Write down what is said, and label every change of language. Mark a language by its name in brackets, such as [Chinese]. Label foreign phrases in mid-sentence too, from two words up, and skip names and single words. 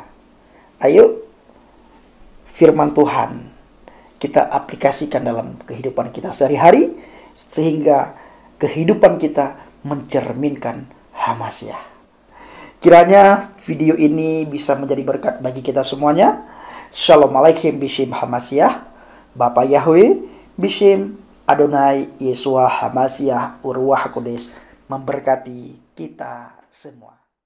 [Indonesian] Ayo firman Tuhan kita aplikasikan dalam kehidupan kita sehari-hari, sehingga kehidupan kita mencerminkan Hamasiah. Kiranya video ini bisa menjadi berkat bagi kita semuanya. [Hebrew] שלום עליכם בשם המשיח, Bapak Yahweh בשם אדוני ישוע המשיח ורוח הקודש [Indonesian] memberkati kita semua.